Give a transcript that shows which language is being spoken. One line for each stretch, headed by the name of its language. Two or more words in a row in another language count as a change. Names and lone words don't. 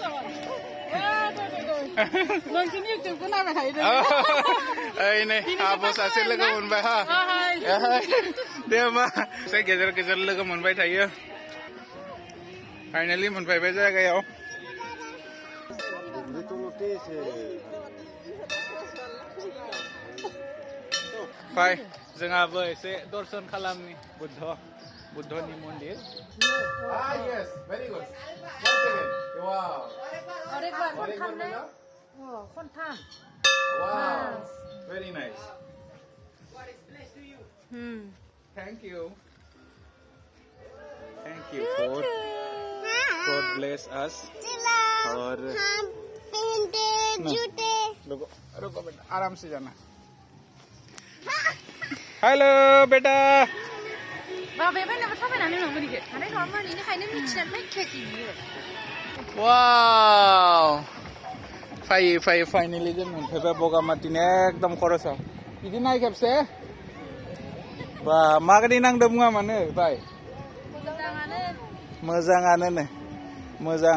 Bodo: ओइ नै आब' सासे लोगो मोनबाय हा दे होमबा एसे गेजेर गेजेर लोगो मोनबाय थायो फाइनालि मोनफैबाय जायगायाव फाय जोंहाबो एसे दर्शन खालामनि बुद्धनि मन्दिर
English: yes very good wow wow very nice thank you for God bless us
Hindi: और रुको बेटा आराम से जाना
Bodo: हेलो बेटा वाव फैयै फाइनालि जों मोनफैबाय बगामाथिनि एकदम खरसाव बिदि नाय खेबसे बा माबायदि नांदों मुङा मानो बाय मोजाङानो मोजां